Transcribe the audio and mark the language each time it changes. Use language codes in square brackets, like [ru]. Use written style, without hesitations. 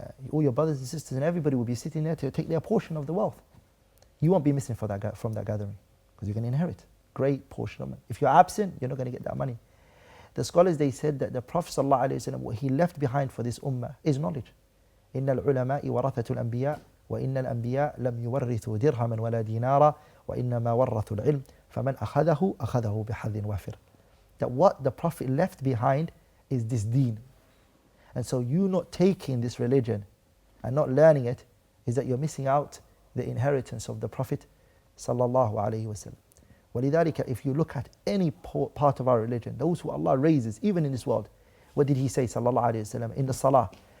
[en] All your brothers and sisters and everybody will be sitting there to take their portion of the wealth. You won't be missing from that gathering, because you're going to inherit great portion of it. If you're absent, you're not going to get that money. The scholars, they said that the Prophet ﷺ, what he left behind for this ummah is knowledge. [ar] إن العلماء ورثة الأنبياء وإن الأنبياء لم يورثوا درهما ولا دينارا وإنما ورثوا العلم فمن أخذه بحظ وافر. [en] That what the Prophet left behind is this deen. And so you not taking this religion and not learning it is that you're missing out the inheritance of the Prophet sallallahu alaihi wasallam. ولذلك, if you look at any part of our religion, those who Allah raises, even in this world, what did He say sallallahu alaihi wasallam in the salah?